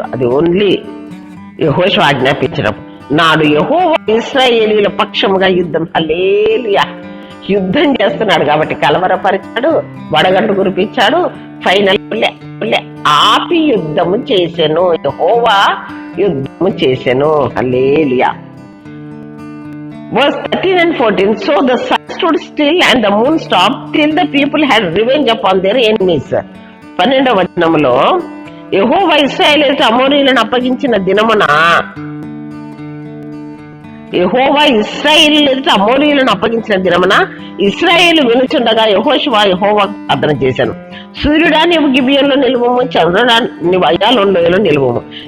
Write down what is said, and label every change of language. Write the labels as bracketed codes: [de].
[te] అది ఓన్లీ యెహోషువ ఆజ్ఞాపించడం. నాడు యెహోవా ఇశ్రాయేలీయుల పక్షముగా యుద్ధం, హల్లెలూయా, యుద్ధం చేస్తున్నాడు కాబట్టి కలవరపరిచాడు, వడగండు కురిపించాడు. ఫైనల్ ఆపి యుద్ధము చేసెను, యెహోవా యుద్ధము చేసెను. [en] హల్లెలూయా. Verse 13 and 14. So the sun stood still and the moon stopped till the people had revenge upon their enemies. [te] 12వ వచనంలో యెహోవా ఇశ్రాయేలీయులకు అమోరీయులను అప్పగించిన దినమున, యెహోవా ఇశ్రాయేలీయులకు అమోరీయులను అప్పగించిన దినమున ఇశ్రాయేలు వినుచుండగా యెహోషువ యెహోవా ప్రార్థన చేశాను. సూర్యుడా నీవు గిబియోన్లో నిలువము, చంద్రుడా నీవు అయ్యాలోన్ లోయలో నిలువము.